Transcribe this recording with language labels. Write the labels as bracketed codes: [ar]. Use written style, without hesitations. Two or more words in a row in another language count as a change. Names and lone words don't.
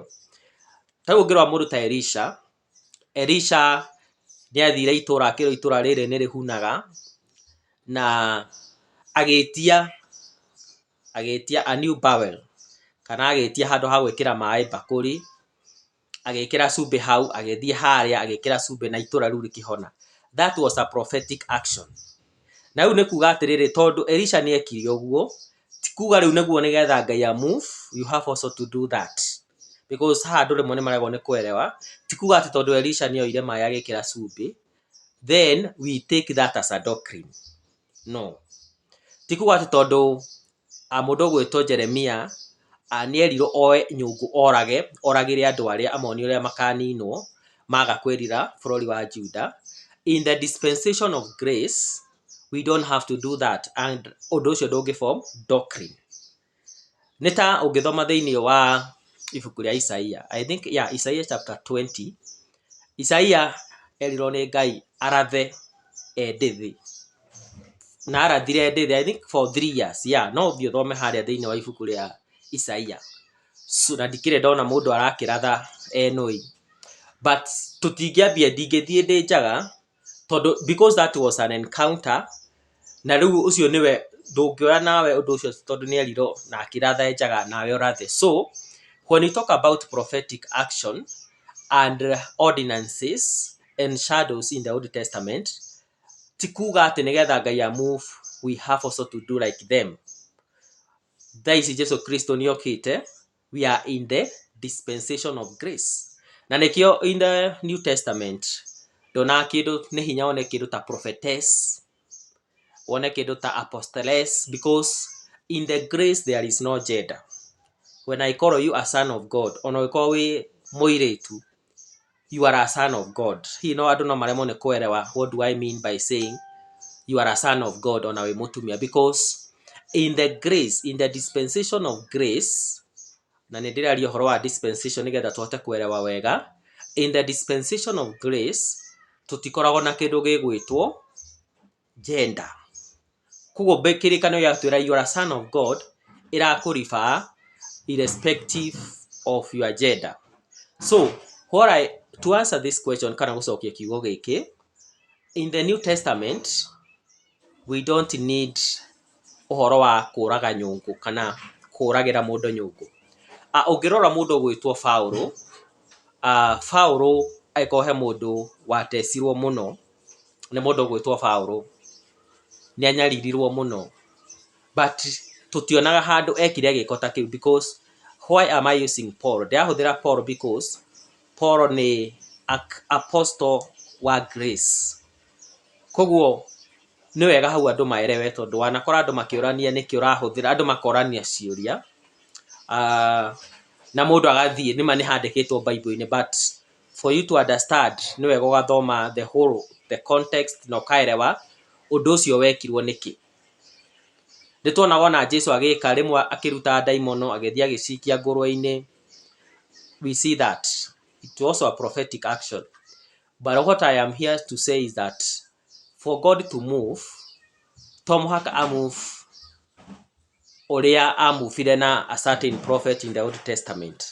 [ki] Ta rĩu ũngĩrora mũndũ ta Elisha nĩ athire itũũra, akĩrwo itũũra rĩrĩ nĩ rĩhunaga, na agĩtia [en] a new barrel, [ki] kana agĩtia handũ ha gwĩkĩra maĩ mbakũri, agĩkĩra cumbĩ hau, agĩthiĩ harĩa agĩkĩra cumbĩ na itũũra rĩu rĩkĩhona. [en] That was a prophetic action. [ki] Na rĩu nĩ kuga atĩrĩrĩ, tondũ Elisha nĩ ekire ũguo, ti kuga rĩu nĩguo nĩgetha Ngai move, [en] you have also to do that, [ki] because haha andũ rĩmwe nĩ maremwo nĩ kũerewa. Ti kuga atĩ tondũ Elisha nĩ oire maĩ agĩkĩra cumbĩ [en] then we take that as a doctrine. [ki] No, ti kuga atĩ tondũ mũndũ ũgwĩtwo Jeremia nĩ erirwo oe nyũngũ oragĩre andũ arĩa amonie ũrĩa makaninwo maga kwĩrira bũrũri wa Juda. [en] In the dispensation of grace we don't have to do that, and [ki] ũndũ ũcio ndũngĩ [en] form doctrine. [ki] Nĩ ta ũngĩthoma thĩinĩ wa ibuku rĩa Isaia, [en] I think Isaia chapter 20, [ki] Isaia erirwo nĩ Ngai arathe endithi, na arathire endithi [en] I think for 3 years. [ki] No ũthiĩ ũthome harĩa thĩinĩ wa ibuku rĩa Isaia, so na ndikĩrĩ ndona mũndũ arakĩratha enũi, but tũtingĩambia, ndingĩthiĩ ndĩ njaga tondũ [en] because that was an encounter, [ki] na rĩu ũcio nĩwe ndũngĩoya nawe ũndũ ũcio tondũ nĩ erirwo na akĩratha njaga nawe ũrathe. [en] So when you talk about prophetic action and ordinances and shadows in the Old Testament, [ki] ti kuga atĩ nĩgetha Ngai move [en] we have also to do like them. [ki] Thaa ici Jesu Kristo nĩ okĩte, [en] we are in the dispensation of grace. [ki] Na nĩkĩo [en] in the New Testament [ki] ndona kĩndũ nĩ hinya one kĩndũ ta prophetess, one kĩndũ ta apostles, [en] because in the grace there is no gender. When I call you a son of God, [ki] ona ũkorwo wĩ mũirĩtu, [en] you are a son of God. [ki] Hihi no andũ no maremwo nĩ kũerewa [en] what do I mean by saying you are a son of God [ki] ona wĩ mũtumia, [en] because in the grace, in the dispensation of grace, [ki] na nĩ ndĩraria ũhoro wa dispensation nĩgetha tũhote kũerewa wega. [en] In the dispensation of grace [ki] tũtikoragwo na kĩndũ gĩgwĩtwo gender. Koguo kĩrĩkanĩro gĩatwĩra [en] you are a son of God [ki] ĩrakũribaa [en] irrespective of your gender. So to answer this question, [ki] kana gũcokia kiugo gĩkĩ, [en] in the New Testament we don't need [ki] ũhoro wa kũraga nyũngũ kana kũragĩra mũndũ nyũngũ. Ũngĩrora mũndũ ũgwĩtwo Paulo, Paulo agĩkorwo he mũndũ watecirwo mũno nĩ mũndũ ũgwĩtwo Paulo, nĩ anyaririrwo mũno, but tũtionaga handũ ekire gĩko ta kĩu. [en] Because why am I using Paul? [ki] Ndĩrahũthĩra Paul because Paul nĩ apostle wa grace. Koguo nĩ wega hau andũ maerewe, tondũ wanakora andũ makĩũrania nĩkĩ ũrahũthĩra, andũ makorania ciũria na mũndũ agathiĩ nĩma nĩ handĩkĩtwo Bible-inĩ, [en] but for you to understand [ki] nĩ wega ũgathoma [en] the context [ki] na ũkaerewa ũndũ ũcio wekirwo nĩkĩ. Nĩ tuonaga ona Jesu agĩka rĩmwe akĩruta ndaimono agĩthiĩ agĩcikia ngũrwe-inĩ. [en] We see that it was also a prophetic action, but what I am here to say is that for God to move, to [ki] mũhaka amove ũrĩa amuvire na [en] a certain prophet in the Old Testament.